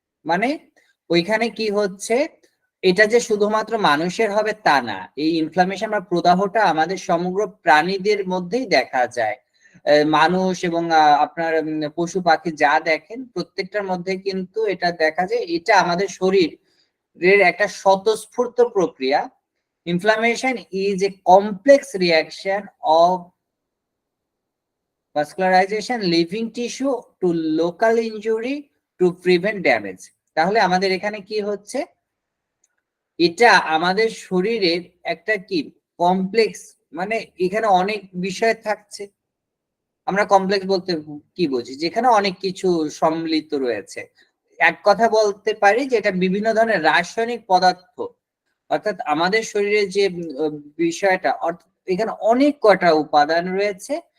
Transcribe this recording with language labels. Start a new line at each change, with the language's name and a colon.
Bangla: মানে ওইখানে কি হচ্ছে, এটা যে শুধুমাত্র মানুষের হবে তা না, এই ইনফ্লামেশন বা প্রদাহটা আমাদের সমগ্র প্রাণীদের মধ্যেই দেখা যায়। মানুষ এবং আপনার পশু পাখি যা দেখেন প্রত্যেকটার মধ্যে কিন্তু এটা দেখা যায়, এটা আমাদের শরীরের একটা স্বতঃস্ফূর্ত প্রক্রিয়া।
English: Inflammation is a complex reaction of vascularization living tissue to local injury to prevent damage।
Bangla: তাহলে আমাদের এখানে কি হচ্ছে, এটা আমাদের শরীরের একটা কি কমপ্লেক্স, মানে এখানে অনেক বিষয় থাকছে। আমরা কমপ্লেক্স বলতে কি বুঝি, যেখানে অনেক কিছু সম্মিলিত রয়েছে। এক কথা বলতে পারি যে এটা বিভিন্ন ধরনের রাসায়নিক পদার্থ, অর্থাৎ আমাদের শরীরে যে বিষয়টা, অর্থাৎ এখানে অনেক কটা উপাদান রয়েছে।